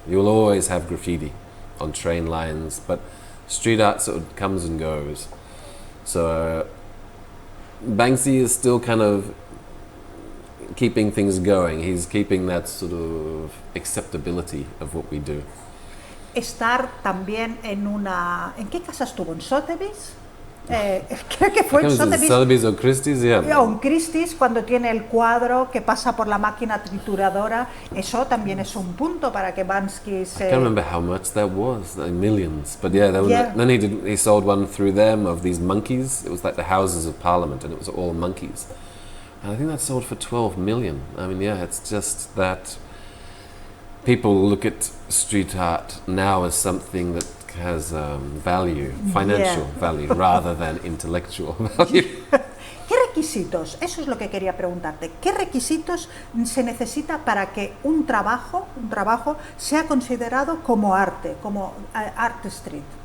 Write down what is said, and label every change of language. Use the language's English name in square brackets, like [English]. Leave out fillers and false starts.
[English] You'll always have graffiti on train lines, but street art sort of comes and goes. So Banksy is still kind of keeping things going. He's keeping that sort of acceptability of what we do. [Spanish] Estar también ¿en qué casa estuvo? ¿En Sotheby's? Creo que fue en Sotheby's. Sotheby's o Christie's, yeah. O en Christie's, cuando tiene el cuadro que pasa por la máquina trituradora. Eso también es un punto para que Banksy se... [English] I can't remember how much that was, like millions. But yeah, then he sold one through them of these monkeys. It was like the Houses of Parliament, and it was all monkeys. And I think that sold for 12 million. I mean, yeah, it's just that people look at street art now as something that has value, financial value, rather than intellectual value. [Spanish] ¿Qué requisitos? Eso es lo que quería preguntarte. ¿Qué requisitos se necesita para que un trabajo sea considerado como arte, como art street?